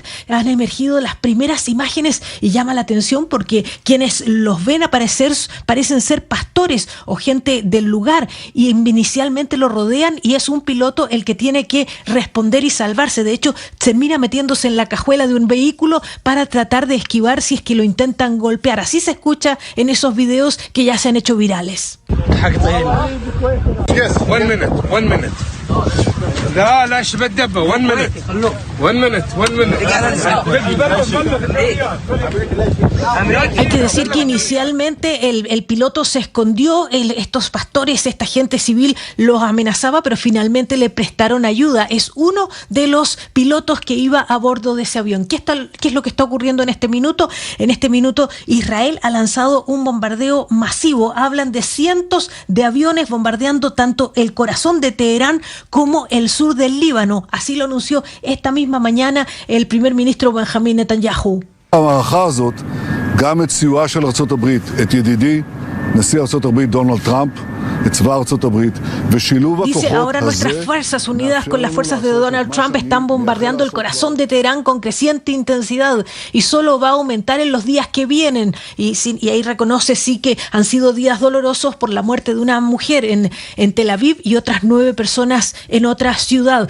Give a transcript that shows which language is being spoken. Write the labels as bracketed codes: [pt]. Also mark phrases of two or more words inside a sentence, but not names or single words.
[es] Han emergido las primeras imágenes y llama la atención porque quienes los ven parecen ser pastores o gente del lugar y inicialmente lo rodean y es un piloto el que tiene que responder y salvarse. De hecho, termina metiéndose en la cajuela de un vehículo para tratar de esquivar si es que lo intentan golpear. Así se escucha en esos videos que ya se han hecho virales. [en] Yes, one minute. [es] Hay que decir que inicialmente el piloto se escondió, estos pastores, esta gente civil los amenazaba, pero finalmente le prestaron ayuda. Es uno de los pilotos que iba a bordo de ese avión. ¿Qué es lo que está ocurriendo en este minuto? En este minuto Israel ha lanzado un bombardeo masivo. Hablan de cientos de aviones bombardeando tanto el corazón de Teherán como el sur del Líbano. Así lo anunció esta misma mañana el primer ministro Benjamin Netanyahu. [he] המערכה הזאת, גם את סיועה של ארצות הברית, את ידידי, נשיא ארצות הברית דונלד טראמפ, את צבא ארצות הברית, ושילוב הכוחות [es] Dice, ahora nuestras [he] הזה, [es] Fuerzas Unidas con las fuerzas de Donald Trump están bombardeando el corazón de Teherán con creciente intensidad y solo va a aumentar en los días que vienen. Y ahí reconoce sí que han sido días dolorosos por la muerte de una mujer en Tel Aviv y otras 9 personas en otra ciudad.